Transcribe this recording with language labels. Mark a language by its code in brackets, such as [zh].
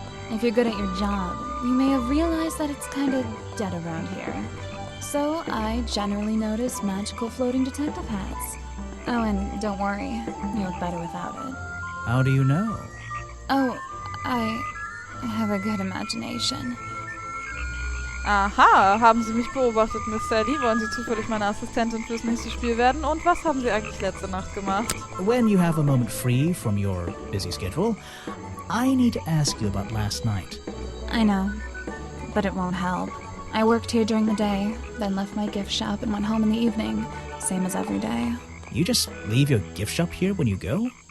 [en] If you're good at your job, you may have realized that it's kind of dead around here. So, I generally notice magical floating detective hats. Oh, and don't worry, you look better without it. How do you know? Oh, I have a good imagination. [de] Aha, haben Sie mich beobachtet, Miss Sally? Wollen Sie zufällig meine Assistentin fürs nächste Spiel werden? Und was haben Sie eigentlich letzte Nacht gemacht? [en] when you have a moment free from your busy schedule, I need to ask you about last night. I know, but it won't help. I worked here during the day, then left my gift shop and went home in the evening, same as every day. You just leave your gift shop here when you go?